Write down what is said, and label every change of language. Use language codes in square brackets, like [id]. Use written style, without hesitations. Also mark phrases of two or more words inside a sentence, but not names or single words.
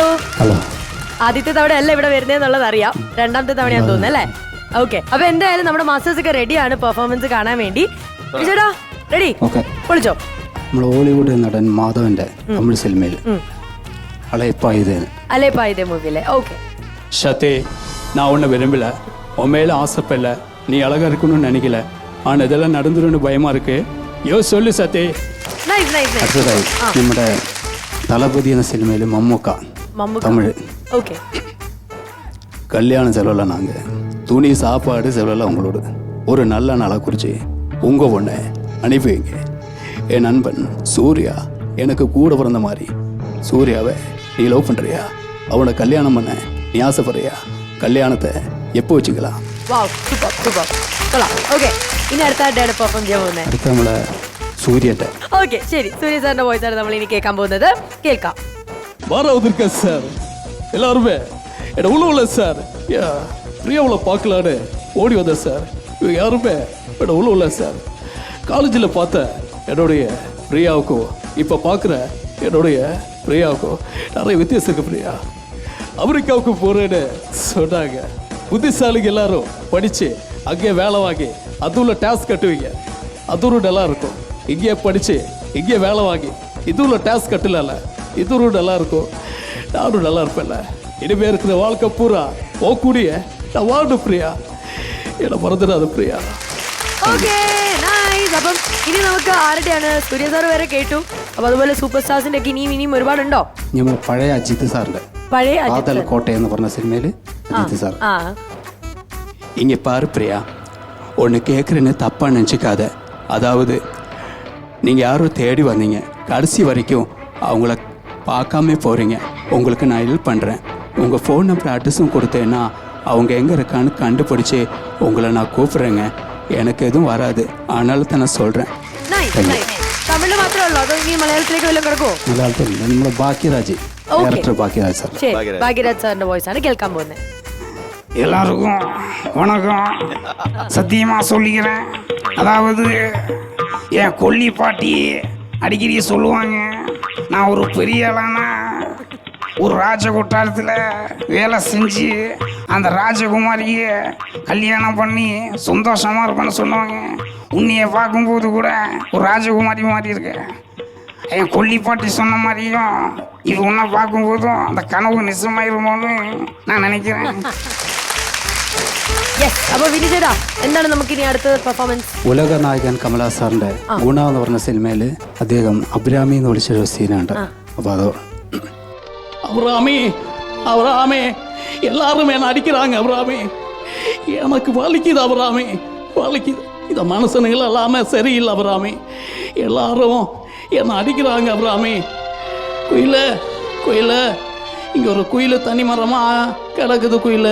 [ml] ആദ്യത്തെ തവണ അല്ല ഇവിടെ വരുന്നതെന്നുള്ളത് അറിയാം. രണ്ടാമത്തെ തവണയാന്ന് തോന്നുന്നു അല്ലേ? ഓക്കെ. അപ്പൊ എന്തായാലും നമ്മുടെ മാസ്റ്റേഴ്സ് ഒക്കെ റെഡിയാണ് പെർഫോമൻസ് കാണാൻ വേണ്ടി. ചേട്ടാ റെഡി? വിളിച്ചോ. നമ്മൾ ഹോളിവുഡ് നടൻ മാധവന്റെ തമിഴ് സിനിമയിൽ അലേപ്പായുധേ മൂവിയിലെ. ഓക്കെ. [ta] சத்தே நான் ஒன்று விரும்பல உன் மேலே ஆசைப்படல, நீ அழகா இருக்கணும்னு நினைக்கல. ஆனால் இதெல்லாம் நடந்துருன்னு பயமா இருக்கு. சொல்லு சத்தே. [en] nice nice nice [ml] അടുത്തതായി നമ്മുടെ തലപതി എന്ന സിനിമയിൽ മമ്മൂക്ക തമിഴ്. ഓക്കെ. [ta] கல்யாணம் செலவில் நாங்கள் துணி சாப்பாடு செலவில் உங்களோட ஒரு நல்ல நாளாக குறித்து உங்கள் பொண்ணை அனுப்பி வைங்க. என் நண்பன் சூர்யா எனக்கு கூட பிறந்த மாதிரி. சூர்யாவை நீ லவ் பண்ணுறியா? அவனை கல்யாணம் பண்ண நீ ஆசைப்படுறியா? [ml] കല്യാണത്തെ എപ്പോൾ വെച്ചിக்கலாம்? [en] wow, super super, [ml] കൊള്ളാം. ഓക്കെ, ഇനി അടുത്ത ആരുടെയാണ് പെർഫോം ചെയ്യാൻ പോകുന്നത്? അടുത്ത നമ്മളെ സൂര്യൻ്റെ. ഓക്കെ, ശരി. സൂര്യ സാറിന്റെ വോയിസ് ആണ് നമ്മൾ ഇനി കേൾക്കാൻ പോകുന്നത്. കേൾക്കാം. [ta] வந்திருக்கேன் சார். எல்லாருமே என்ன உள்ள சார் பிரியாவில் பார்க்கலான்னு ஓடி வந்தேன் சார். இவங்க யாருமே என்ன உள்ள சார். காலேஜில் பார்த்த என்னுடைய பிரியாவுக்கும் இப்போ பார்க்குற என்னுடைய பிரியாவுக்கும் நிறைய வித்தியாசம் இருக்கு. பிரியா அமெரிக்காவுக்கு போகிறேன்னு சொன்னாங்க. புத்திசாலிங்க எல்லாரும் படித்து அங்கே வேலை வாங்கி அது உள்ள டேக்ஸ் கட்டுவீங்க, அது ஒரு நல்லா இருக்கும். இங்கே படித்து இங்கே வேலை வாங்கி இது உள்ள டேக்ஸ் கட்டல, இது ஒரு நல்லா இருக்கும். நானும் நல்லா இருப்பேன்ல. இனிமே இருக்கிற வாழ்க்கை பூரா போகக்கூடிய நான் வாழணும் பிரியா. என்னை மறந்துடாது பிரியா. [en] okay, nice. [ml] അപ്പം ഇനി നമുക്ക് ആരുടെയാണ്? സൂര്യ സാർ വരെ കേട്ടു. അപ്പൊ അതുപോലെ സൂപ്പർ സ്റ്റാർസിന്റെ ഒക്കെ ഇനിയും ഒരുപാടുണ്ടോ? നമ്മൾ പഴയ അജിത് സാറിൻ്റെ പഴയ കാതൽ കോട്ടை എന്ന് പറഞ്ഞ സിനിമയിൽ അജിത് സാർ. [ta] இங்கே பாரு பிரியா, ஒன்று கேட்குறேன்னு தப்பாக நினச்சிக்காத. அதாவது நீங்கள் யாரும் தேடி வந்தீங்க, கடைசி வரைக்கும் அவங்கள பார்க்காம போகிறீங்க. உங்களுக்கு நான் ஹெல்ப் பண்ணுறேன். உங்கள் [en] phone number [ta] அட்ரஸும் கொடுத்தேன்னா அவங்க எங்கே இருக்கான்னு கண்டுபிடிச்சி உங்களை நான் கூப்பிட்றேங்க. எனக்கு எதுவும் வராது, அதனால தான் நான் சொல்கிறேன். [ml] തമിഴ് മാത്രമേ ഉള്ളൂ അതോ ഇനി മലയാളത്തിലേക്ക് വല്ലതും കിടക്കുമോ? മലയാളത്തിൽ നമ്മുടെ ഭാഗ്യരാജ്, ഡയറക്ടർ ഭാഗ്യരാജ് സാർ. ശരി, ഭാഗ്യരാജ് സാറിന്റെ വോയിസ് ആണ് കേൾക്കാൻ പോകുന്നത്. [ta] எல்லாருக்கும் வணக்கம். சத்தியமாக சொல்லிக்கிறேன். அதாவது என் கொல்லி பாட்டி அடிக்கடி சொல்லுவாங்க, நான் ஒரு பெரிய ஆளானா ஒரு ராஜகோட்டாரத்தில் வேலை செஞ்சு அந்த ராஜகுமாரியை கல்யாணம் பண்ணி சந்தோஷமாக இருப்பேன்னு சொல்லுவாங்க. உன்னையை பார்க்கும்போது கூட ஒரு ராஜகுமாரி மாதிரி இருக்கு. என் கொல்லி பாட்டி சொன்ன மாதிரியும் இது ஒன்றா பார்க்கும்போதும் அந்த கனவு நிஜமாயிருமோன்னு நான் நினைக்கிறேன். [ml] അപ്പൊ വിനു ചേട്ടാ, എന്താണ് നമുക്ക് ഇനി അടുത്ത പെർഫോമൻസ്? ഉലക നായകൻ കമലഹാസറിന്റെ ഗുണ എന്ന് പറഞ്ഞ സിനിമയിൽ അദ്ദേഹം അബ്രാമി എന്ന് വിളിച്ചൊരു സീനുണ്ട്. അപ്പോൾ അത് [ta] அபிராமி அபிராமி எல்லாரும் என்ன அடிக்கிறாங்க. அபிராமி எனக்கு வலிக்குது. அபிராமி வலிக்குது. இந்த மனுஷனுகள் எல்லாமே சரியில்லை. அபிராமி எல்லாரும் என்னை அடிக்கிறாங்க. அபிராமி குயில் குயில், இங்கே ஒரு குயில் தனி மரமாக கிடக்குது குயில்.